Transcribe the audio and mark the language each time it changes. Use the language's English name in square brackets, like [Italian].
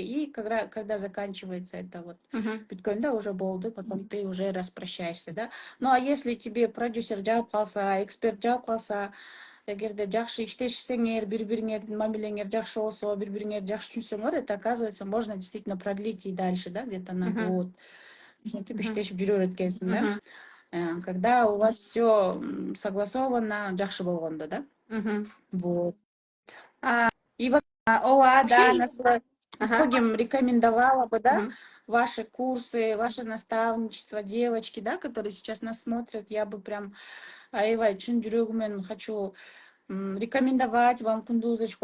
[Russian] И когда заканчивается это вот [Kyrgyz] бүткөн да, [Russian] уже болду, потом ты уже распрощаешься, да. Ну а если тебе продюсер [Kyrgyz] жаап калса, [Russian] эксперт жаап калса, [Kyrgyz] эгерде жакшы иштешсеңер, бири-бириңердин мамилеңер жакшы болсо, бири-бириңерди жакшы түшүнсөңөр, [Russian] это, оказывается, можно действительно продлить и дальше, да, где-то на год. [Kyrgyz] Ушинтип иштешип жүрө берет экенсиң, да. [Russian] Когда у вас все согласовано, [Kyrgyz] жакшы болгондо, [Russian] да. Вот. И [Kyrgyz] Ооба, да, [Russian] вообще я многим рекомендовала бы, да, ваши курсы, ваше наставничество, девочки, да, которые сейчас нас смотрят, я бы прям [Kyrgyz] аябай чын жүрөгүмөн [Russian] хочу рекомендовать вам Кундузочку.